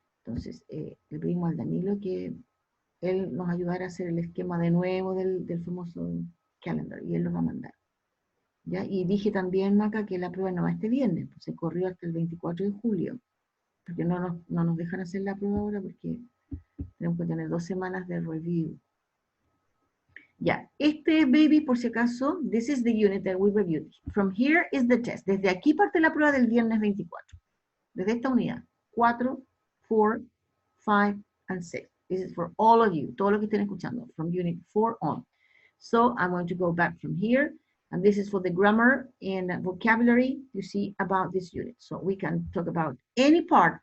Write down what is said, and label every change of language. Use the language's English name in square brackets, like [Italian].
[Spanish] Entonces, le pedimos al Danilo que él nos ayudara a hacer el esquema de nuevo del famoso calendar, y él los va a mandar. ¿Ya? Y dije también, Maca, que la prueba no va este viernes, pues se corrió hasta el 24 de julio, porque no nos dejan hacer la prueba ahora porque tenemos que tener 2 semanas de review. [English] Ya, baby, [Spanish] por si acaso, [English] this is the unit that we reviewed. From here is the test. [Spanish] Desde aquí parte la prueba del viernes 24. Desde esta unidad. [English] 4, 4, 5, and 6. This is for all of you. [Spanish] Todo lo que estén escuchando. [English] From unit 4 on. So, I'm going to go back from here. And this is for the grammar and vocabulary you see about this unit. So, we can talk about any part.